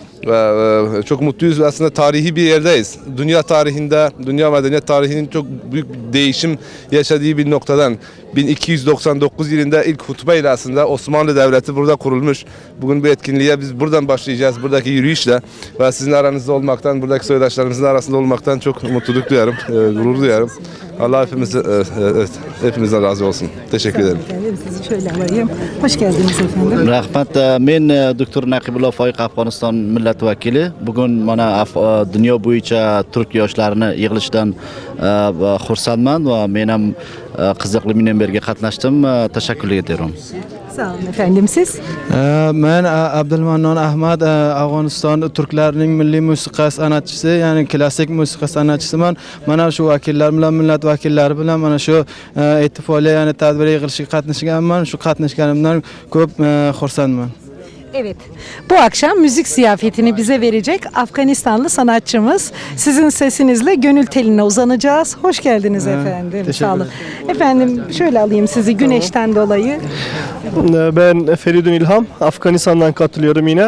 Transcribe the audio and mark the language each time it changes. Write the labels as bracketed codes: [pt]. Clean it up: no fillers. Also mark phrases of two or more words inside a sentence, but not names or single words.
[tr] ve çok mutluyuz ve aslında tarihi bir yerdeyiz. Dünya tarihinde, dünya medeniyet tarihinin çok büyük değişim yaşadığı bir noktadan 1299 yılında ilk hutbeyle aslında Osmanlı Devleti burada kurulmuş. Bugün bu etkinliğe biz buradan başlayacağız, buradaki yürüyüşle ve sizin aranızda olmaktan, buradaki soydaşlarımızın arasında olmaktan çok mutluluk duyarım, gurur duyarım. Allah hepimizden razı olsun. Teşekkür ederim. Sizi şöyle alayım. Hoş geldiniz efendim. [uz] Rahmat. Men Doktor Naqibullo Foyiq Afg'oniston millat vakili. Bugun mana dunyo bo'yicha turk yoshlarini yig'ilishidan xursandman va men ham qiziqli bilan birga qatnashdim. [tr] Tashakkur ederim. Sağ olun efendim, siz? [uz] Men Abdulmannon Ahmad, Afg'oniston turklarining milliy musiqa san'atchisi, ya'ni klassik musiqa san'atchisiman. Mana shu vakillar bilan, millat vakillari bilan mana shu ittifoqli, ya'ni tadbir yig'ilishiga qatnashganman. Shu qatnashganimdan ko'p xursandman. [tr] Evet, bu akşam müzik ziyafetini bize verecek Afganistanlı sanatçımız. Sizin sesinizle gönül teline uzanacağız. Hoş geldiniz efendim. Sağ olun. Efendim şöyle alayım sizi güneşten dolayı. Ben Feridun İlham, Afganistan'dan katılıyorum yine.